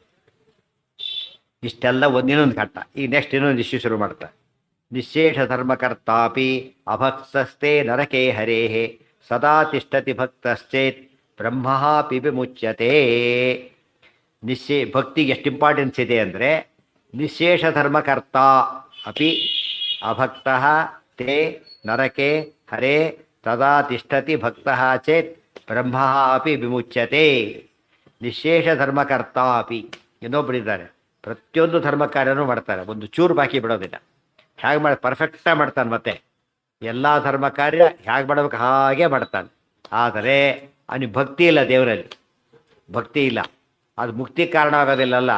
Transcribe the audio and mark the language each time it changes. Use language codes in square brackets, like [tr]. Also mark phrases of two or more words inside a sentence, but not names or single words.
[kn] ಇಷ್ಟೆಲ್ಲ ಇನ್ನೊಂದು ಘಟ್ಟ. ಈಗ ನೆಕ್ಸ್ಟ್ ಇನ್ನೊಂದು ಇಶ್ಯೂ ಶುರು ಮಾಡ್ತಾರೆ. [sa] ನಿಶೇಷ ಧರ್ಮಕರ್ತಾಪಿ ಅಭಕ್ತಸ್ತೆ ನರಕೇ ಹರೇಃ ಸದಾ ತಿಷ್ಠತಿ ಭಕ್ತಶ್ಚೇತ್ ಬ್ರಹ್ಮಪಿ ವಿಮುಚ್ಯತೆ. [kn] ಭಕ್ತಿಗೆ ಎಷ್ಟು ಇಂಪಾರ್ಟೆನ್ಸ್ ಇದೆ ಅಂದರೆ, [sa] ನಿಶೇಷ ಧರ್ಮಕರ್ತ ಅಪಿ ಅಭಕ್ತಃ ತೇ ನರಕೆ ಹರೇ ತದಾ ತಿಷ್ಠತಿ ಭಕ್ತಃ ಚೇತ್ ಬ್ರಹ್ಮ ಅಪಿ ವಿಮುಚ್ಯತೆ. ನಿಶೇಷ ಧರ್ಮಕರ್ತ ಅಪಿ, [kn] ಇನ್ನೊಬ್ಬರಿದ್ದಾರೆ ಪ್ರತಿಯೊಂದು ಧರ್ಮ ಕಾರ್ಯನೂ ಮಾಡ್ತಾರೆ, ಒಂದು ಚೂರು ಬಾಕಿ ಬಿಡೋದಿಲ್ಲ. ಹೇಗೆ ಮಾಡಿ ಪರ್ಫೆಕ್ಟಾಗಿ ಮಾಡ್ತಾನೆ, ಮತ್ತೆ ಎಲ್ಲ ಧರ್ಮ ಕಾರ್ಯ ಹೇಗೆ ಮಾಡಬೇಕು ಹಾಗೆ ಮಾಡ್ತಾನೆ. ಆದರೆ ಅವನಿಗೆ ಭಕ್ತಿ ಇಲ್ಲ, ದೇವರಲ್ಲಿ ಭಕ್ತಿ ಇಲ್ಲ, ಅದು ಮುಕ್ತಿ ಕಾರಣ ಆಗೋದಿಲ್ಲಲ್ಲ.